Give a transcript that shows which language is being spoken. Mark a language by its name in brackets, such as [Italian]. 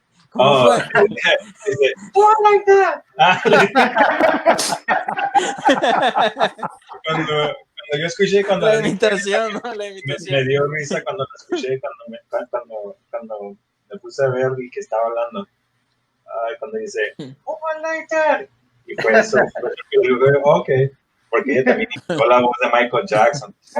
[Spanish] ¿Cómo fue? [English] Like that. [Spanish] Cuando yo escuché, la imitación, ¿no? Me dio risa cuando la escuché, cuando me puse a ver y que estaba hablando. Cuando dice, [English] oh, I like that. [Spanish] Y fue eso. Ok. Porque ella también imitó la voz de Michael Jackson.